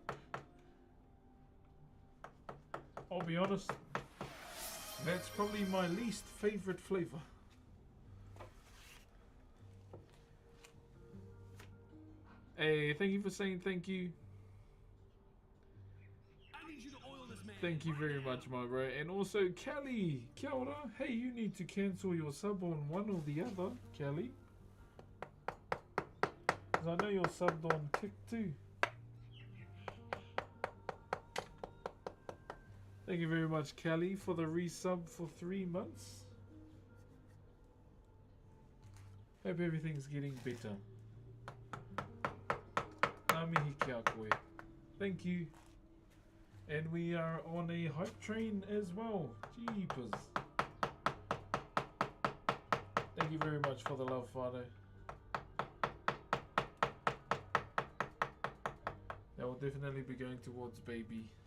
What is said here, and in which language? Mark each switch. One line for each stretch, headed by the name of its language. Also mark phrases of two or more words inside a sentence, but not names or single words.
English: I'll be honest, that's probably my least favorite flavor. Hey, thank you for saying thank you. I need you to oil this man. Thank you very much, my bro. And also, Kelly,
Māori: kia ora.
English: Hey, you need to cancel your sub on one or the other, Kelly. Because I know you're subbed on Kick too. Thank you very much, Kelly, for the resub for 3 months. Hope everything's getting better.
Māori: Amihi kia koe.
English: Thank you. And we are on a hype train as well. Jeepers. Thank you very much for the love, Father. That will definitely be going towards baby.